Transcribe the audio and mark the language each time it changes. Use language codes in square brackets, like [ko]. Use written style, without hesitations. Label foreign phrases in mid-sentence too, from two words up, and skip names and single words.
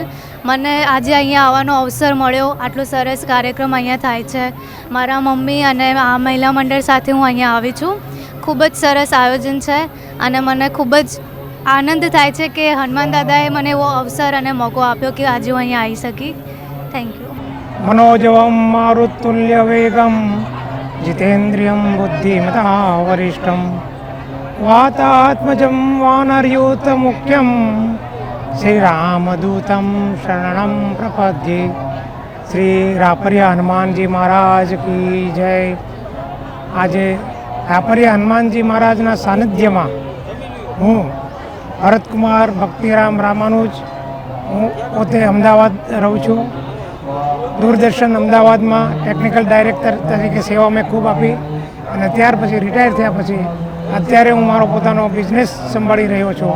[gu] મને આજે અહીંયા આવવાનો અવસર મળ્યો. આટલો સરસ કાર્યક્રમ અહીંયા થાય છે. મારા મમ્મી અને આ મહિલા મંડળ સાથે હું અહીંયા આવી છું. ખૂબ જ સરસ આયોજન છે અને મને ખૂબ જ આનંદ થાય છે કે હનુમાન દાદાએ મને એવો અવસર અને મોકો આપ્યો કે આજે હું અહીંયા આવી શકી. [en] thank you. [sa] मनोजवं मारुतुल्यवेगं जितेन्द्रियं बुद्धिमतां वरिष्ठं वातात्मजं वानरयूतमुख्यं श्रीरामदूतं शरणं प्रपद्ये. [hi] श्री रापरिया हनुमानजी महाराज की जय. [gu] આજે રાપરિયા હનુમાનજી મહારાજના સાનિધ્યમાં હું ભરતકુમાર ભક્તિરામ રામાનુજ, હું પોતે અમદાવાદ રહું છું. દૂરદર્શન અમદાવાદમાં ટેકનિકલ ડાયરેક્ટર તરીકે સેવા મેં ખૂબ આપી અને ત્યાર પછી રિટાયર થયા પછી અત્યારે હું મારો પોતાનો બિઝનેસ સંભાળી રહ્યો છું.